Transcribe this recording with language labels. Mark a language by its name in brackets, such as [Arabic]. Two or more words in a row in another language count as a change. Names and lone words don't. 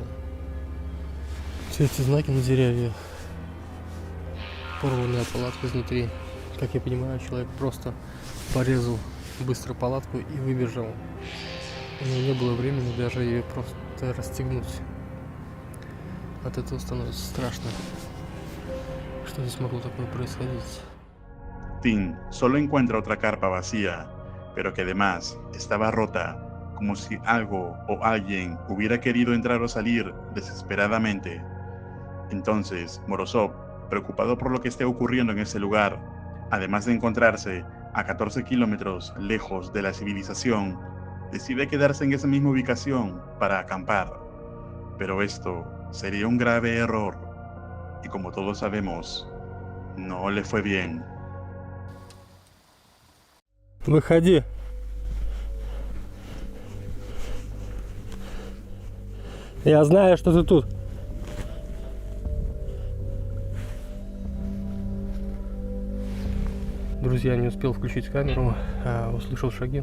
[Russian] Все эти знаки на деревьях, порванная палатка изнутри. Как я понимаю, человек просто порезал быстро палатку и выбежал. У меня не было времени даже ее просто расстегнуть. От этого становится страшно. Что здесь могло такое происходить? [Spanish] Tim solo encuentra otra carpa vacía, pero que además estaba rota, como si algo o alguien hubiera querido entrar o salir desesperadamente. Entonces, Morozov, preocupado por lo que esté ocurriendo en ese lugar, además de encontrarse a 14 kilómetros lejos de la civilización, decide quedarse en esa misma ubicación para acampar. Pero esto sería un grave error, y como todos sabemos, no le fue bien. [Russian] Выходи. Я знаю, что ты тут. Друзья, не успел включить камеру, услышал шаги.